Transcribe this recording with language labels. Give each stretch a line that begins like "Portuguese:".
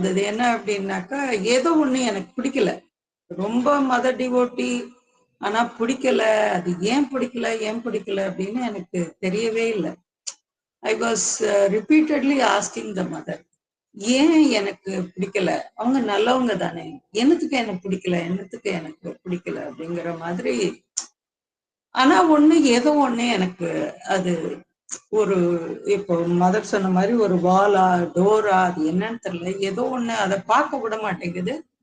Tamil: என்ன அப்படின்னாக்கா, ஏதோ ஒண்ணு எனக்கு பிடிக்கல, ரொம்ப மத டிவோட்டி, ஆனா பிடிக்கல. அது ஏன் பிடிக்கல அப்படின்னு எனக்கு தெரியவே இல்லை.
English: I was repeatedly asking the mother,
Tamil: ஏன் எனக்கு பிடிக்கல? அவங்க நல்லவங்க தானே, என்னத்துக்கு எனக்கு பிடிக்கல அப்படிங்கிற மாதிரி. ஆனா ஏதோ ஒண்ணு எனக்கு அது ஒரு, இப்போ மதர் சொன்ன மாதிரி ஒரு வாலா டோரா, அது என்னன்னு தெரியல, ஏதோ ஒண்ணு அதை பார்க்க விட மாட்டேங்குது.